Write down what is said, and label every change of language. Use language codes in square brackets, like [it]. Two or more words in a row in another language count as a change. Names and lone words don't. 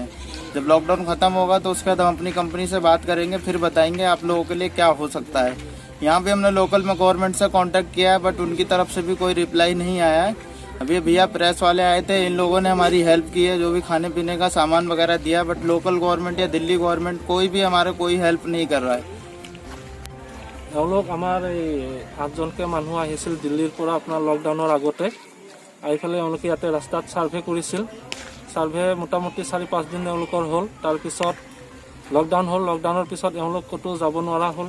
[hi] जब लॉकडाउन ख़त्म होगा तो उसके बाद हम अपनी कंपनी से बात करेंगे, फिर बताएंगे आप लोगों के लिए क्या हो सकता है। यहाँ भी हमने लोकल में गवर्नमेंट से कांटेक्ट किया है, बट उनकी तरफ से भी कोई रिप्लाई नहीं आया है। अभी भैया प्रेस वाले आए थे, इन लोगों ने हमारी हेल्प की है, जो भी खाने पीने का सामान वगैरह दिया, [en] but local government [hi] या दिल्ली गवर्नमेंट कोई भी हमारे कोई हेल्प नहीं कर रहा है। [as] এওঁলোক আমাৰ এই 8জনকৈ মানুহ আহিছিল দিল্লীৰ পৰা আপোনাৰ লকডাউনৰ আগতে। আহি পেলাই এওঁলোকে ইয়াতে ৰাস্তাত ছাৰ্ভে কৰিছিল। ছাৰ্ভে মোটামুটি 4-5 দিন এওঁলোকৰ হ'ল। তাৰপিছত লকডাউন হ'ল। লকডাউনৰ পিছত এওঁলোক ক'তো যাব নোৱাৰা হ'ল।